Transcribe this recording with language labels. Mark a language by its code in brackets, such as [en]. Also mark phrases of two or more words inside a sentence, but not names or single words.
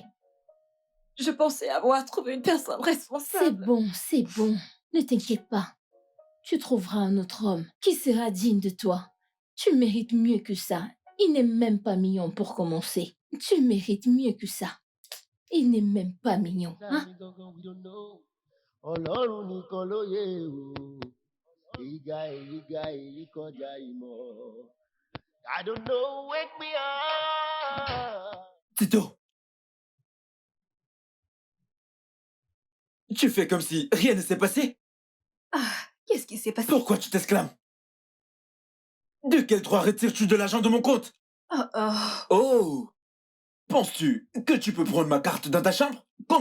[fr] Je pensais avoir trouvé une personne C'est responsable. bon, c'est bon. Ne t'inquiète pas. Tu trouveras un autre homme qui sera digne de toi. Tu mérites mieux que ça. Il n'est même pas mignon pour commencer. Tu mérites mieux que ça. Il n'est même pas mignon. Hein? [yo] Ọlọ́run nìkan ló yé o. Èyí ga èyí kọjá ìmọ̀. [en] I don't know, wake me up. Tito! [fr] Tu fais comme si rien ne s'est passé? Qu'est-ce qui s'est passé? Pourquoi tu t'exclames? De quel droit retires-tu de l'argent de mon compte? Oh, oh. Oh! Penses-tu que tu peux prendre ma carte dans ta chambre?